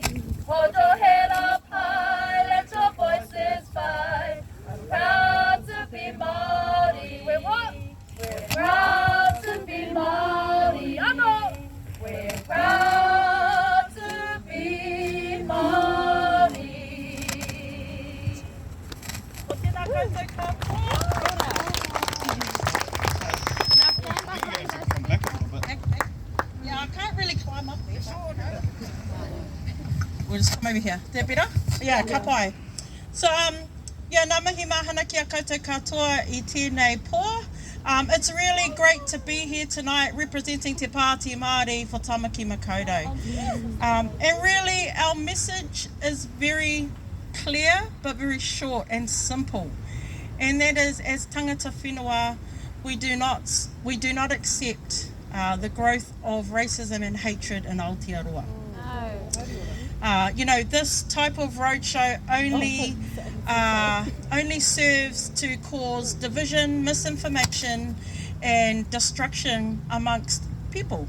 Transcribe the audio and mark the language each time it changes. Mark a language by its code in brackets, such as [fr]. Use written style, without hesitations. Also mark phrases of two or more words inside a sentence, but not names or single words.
[en] Hold your head up high, let your voices fly. I'm proud to be Māori. We're what? We're proud to be Māori. I know. We're proud to be Māori. [mi] Ko tēnā koutou katoa. [en] Yeah, I can't really climb up there. Sure, no. We'll just come over here. Is that better? Yeah, [mi] ka pai. [en] So, yeah, [mi] ngā mihi mahana ki a koutou katoa I tēnei pō. [en] It's really great to be here tonight representing Te Pāti Māori for Tāmaki Makaurau. And really, our message is very clear, but very short and simple. And that is, as [mi] tangata whenua, [en] we do not accept the growth of racism and hatred in Aotearoa. You know, this type of roadshow only serves to cause division, misinformation and destruction amongst people.